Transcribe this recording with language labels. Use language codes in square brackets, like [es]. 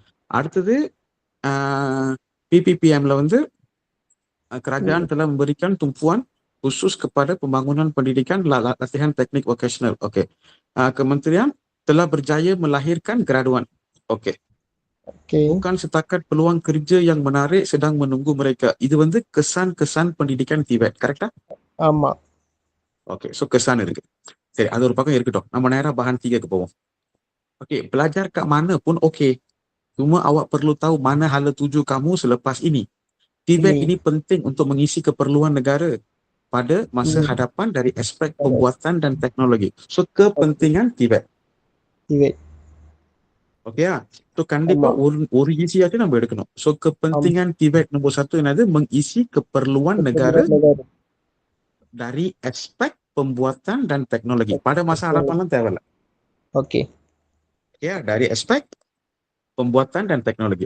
[ta] அடுத்தது PPPM-ல வந்து [ms] kerajaan telah memberikan tumpuan khusus kepada pembangunan pendidikan latihan teknik vocational. Okey. Kementerian telah berjaya melahirkan graduan. Okey. Bukan setakat peluang kerja yang menarik sedang menunggu mereka. [ta] இது வந்து [ms] kesan-kesan pendidikan Tibet. [ta] கரெக்டா? ஆமா. Okay. So kesan இருக்கு. சரி, அது ஒரு பக்கம் இருக்கட்டும். நம்ம நேரா bahan 3 போவோம். [ms] ஓகே. belajar kat mana pun okey. Cuma awak perlu tahu mana hala tuju kamu selepas ini. Tibet ini penting untuk mengisi keperluan negara pada masa hadapan dari aspek pembuatan dan teknologi. So kepentingan Tibet. Okay ya? [ta] So கண்டிப்பா ஒரு ஈஸியாச்சும் நம்ம எடுக்கணும். [ms] So kepentingan Tibet nombor 1 [ta] என்னது? [ms] Mengisi keperluan negara dari aspek pembuatan dan teknologi. Pada masa hadapan [ta] தேவையில்ல. Okay. [ms] Ya, dari aspek pembuatan dan teknologi.